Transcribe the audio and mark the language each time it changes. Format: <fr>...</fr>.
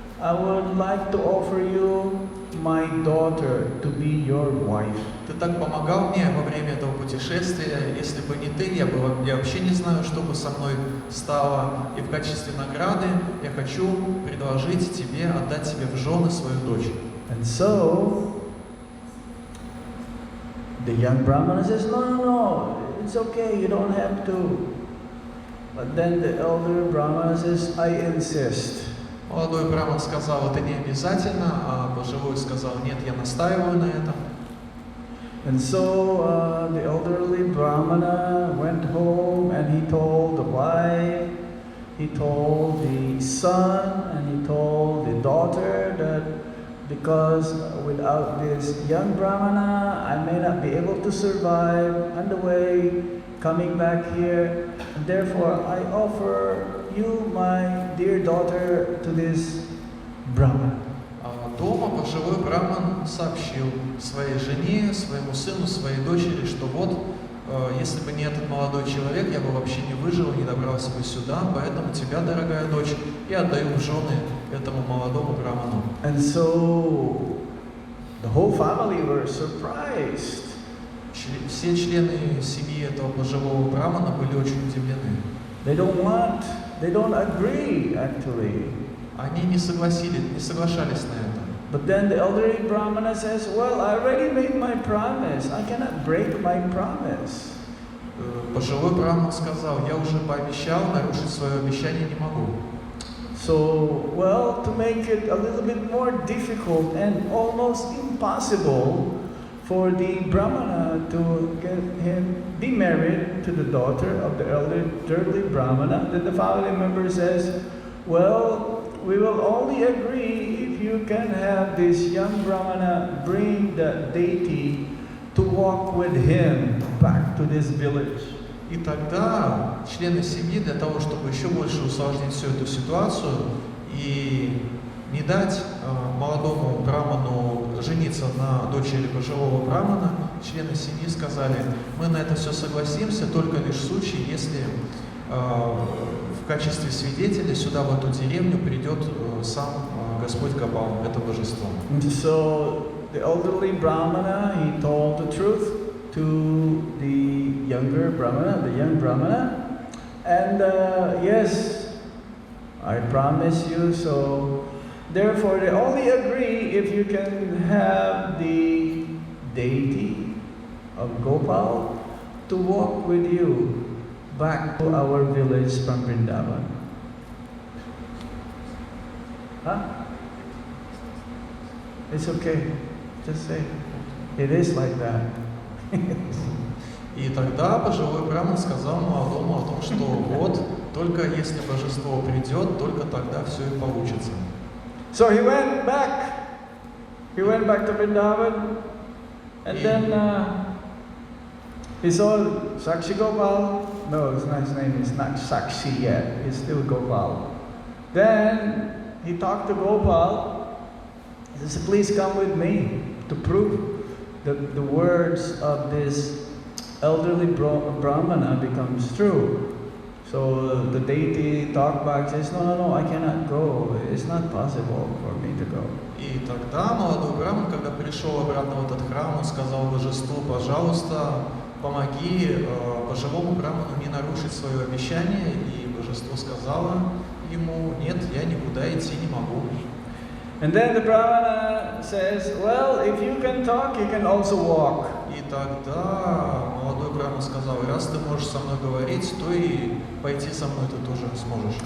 <en>I would like to offer you my daughter to be your wife."</en> <ru>Ты так помогал мне во время этого путешествия. Если бы не ты, я вообще не знаю, что бы со мной стало. И в качестве награды я хочу предложить тебе, отдать тебе в жены свою дочь.</ru> <en>And so the young Brahmana says, no, it's okay, you don't have to. But then the elder Brahmana says, "I insist."</en> <ru>Молодой браман сказал: это не обязательно, а пожилой сказал: нет, я настаиваю на этом.</ru> <en>And so the elderly Brahmana went home and he told the wife, he told the son, and he told the daughter that because without this young Brahmana, I may not be able to survive on the way coming back here. And therefore, I offer you, my dear daughter, to this Brahman.</en> <ru>Дома пожилой браман сообщил своей жене, своему сыну, своей дочери, что вот, если бы не этот молодой человек, я бы вообще не выжил, не добрался бы сюда, поэтому тебя, дорогая дочь, я отдаю в жены этому молодому браману.</ru> <en>And so the whole family were surprised.</en> <ru>Все члены семьи этого пожилого брамана были очень удивлены.</ru> <en>They don't agree actually.</en> <ru>Они не соглашались на это.</ru> <en>But then the elderly Brahmana says, "Well, I already made my promise. I cannot break my promise."</en> <ru>Пожилой браман сказал: я уже пообещал, нарушить свое обещание не могу.</ru> <en>So, well, to make it a little bit more difficult and almost impossible for the Brahmana to be married to the daughter of the elderly Brahmana, then the family member says, "Well, we will only agree if you can have this young Brahmana bring the deity to walk with him back to this village."</en> <ru>И тогда члены семьи, для того, чтобы еще больше усложнить всю эту ситуацию и не дать молодому браману жениться на дочери пожилого брамана, члены семьи сказали: мы на это все согласимся, только лишь в случае, если в качестве свидетеля сюда, в эту деревню, придет сам Господь Гопал, это божество.</ru> <en>So the elderly Brahmana, he told the truth to the younger Brahmana, the young Brahmana, and yes, I promise you. So therefore, they only agree if you can have the deity of Gopal to walk with you back to our village from Vrindavan. Huh? It's okay. Just say, it is like that.</en> <ru>И тогда пожилой браман сказал молодому о том, что вот, только если божество придет, только тогда все и получится.</ru> <en>So he went back to Vrindavan, and then he saw Sakshi Gopal. No, his name is not Sakshi yet, it's still Gopal. Then he talked to Gopal, He says, please come with me to prove that the words of this elderly Brahmana becomes true. So the deity talked back, says, no, I cannot go. It's not possible for me to go.</en> <ru>И тогда молодой браман, когда пришел обратно в этот храм, он сказал божеству: пожалуйста, помоги пожилому браману не нарушить свое обещание. И божество сказало ему: нет, я никуда идти не могу.</ru> <en>And then the Brahmana says, well, if you can talk, you can also walk.</en> <ru>И тогда молодой браман сказал: раз ты можешь со мной говорить, то и пойти со мной ты тоже сможешь.</ru>